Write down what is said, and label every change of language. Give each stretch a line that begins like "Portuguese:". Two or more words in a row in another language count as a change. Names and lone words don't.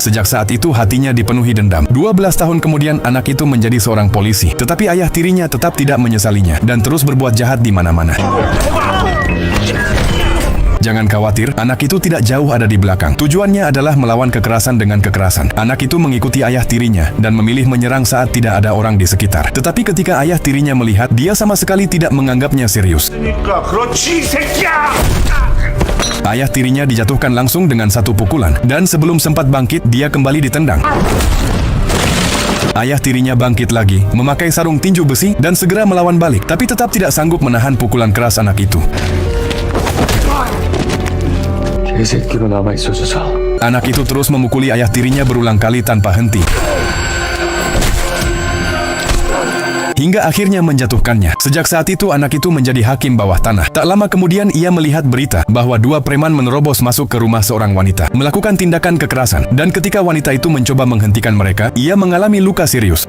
Indonesian: Sejak saat itu hatinya dipenuhi dendam. 12 tahun kemudian anak itu menjadi seorang polisi, tetapi ayah tirinya tetap tidak menyesalinya dan terus berbuat jahat di mana-mana. Jangan khawatir, anak itu tidak jauh ada di belakang. Tujuannya adalah melawan kekerasan dengan kekerasan. Anak itu mengikuti ayah tirinya dan memilih menyerang saat tidak ada orang di sekitar. Tetapi ketika ayah tirinya melihat, dia sama sekali tidak menganggapnya serius.
Korean: 그렇지 이 새끼야.
Indonesian: Ayah tirinya dijatuhkan langsung dengan 1 pukulan, dan sebelum sempat bangkit, dia kembali ditendang. Ayah tirinya bangkit lagi, memakai sarung tinju besi, dan segera melawan balik, tapi tetap tidak sanggup menahan pukulan keras anak itu.
Korean: 개새끼로 남아있어줘서
Indonesian: Anak itu terus memukuli ayah tirinya berulang kali tanpa henti, hingga akhirnya menjatuhkannya. Sejak saat itu anak itu menjadi hakim bawah tanah. Tak lama kemudian ia melihat berita bahwa 2 preman menerobos masuk ke rumah seorang wanita, melakukan tindakan kekerasan, dan ketika wanita itu mencoba menghentikan mereka, ia mengalami luka serius.